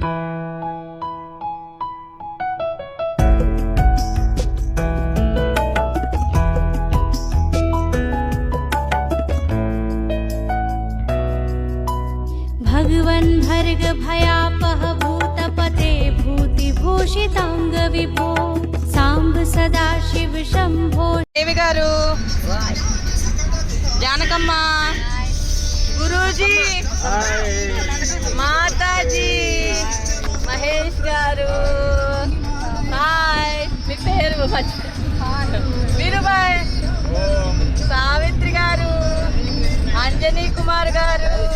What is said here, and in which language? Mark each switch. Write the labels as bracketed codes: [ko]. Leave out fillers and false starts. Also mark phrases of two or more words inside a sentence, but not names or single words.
[sa] भगवन् भर्ग भयापह भूतपते भूतिभूषिताङ्ग विभो साम्ब सदाशिव शम्भो [te] దేవి గారు జానకమ్మ గురూజీ మాతాజీ మహేష్ గారు హాయ్ మీ పేరు వీరుబాయ్ సావిత్రి గారు అంజనీ కుమార్ గారు